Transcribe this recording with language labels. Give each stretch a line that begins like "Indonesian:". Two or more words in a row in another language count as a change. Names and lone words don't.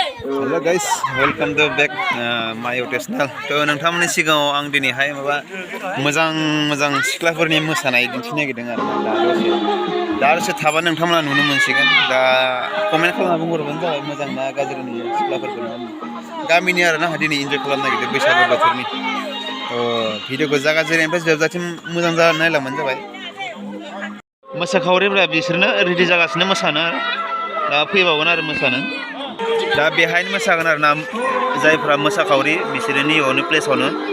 English: hello guys welcome to back my YouTube channel
Bodo: तो नोंथांमोननि सिगाङाव आं दिनैहाय माबा मोजां सिख्लाफोरनि मोसानाय दिन्थिनो नागिरदों आरो दा दसे थाबा नोंथांमोना नुनो मोनसिगोन दा कमेन्ट खालामना बुंहरबानो जाबाय मोजां ना गाज्रि नुयो सिख्लाफोरखौ गामिनि आरो ना दिनै इन्जय खालामनो नागिरदों बैसागु बोथोरनि भिडिअखौ जागायजेननायनिफ्राय जोबजासिम मोजां नायलांबानो जाबाय मोसाखावरिफ्रा बिसोरनो रेडि जागासिनो मोसानो दा फैबावगोन आरो मोसानो दा बेहायनो मोसागोन आरो ना जायफ्रा मोसाखावरि बिसोरो नैयावनो प्लेसावनो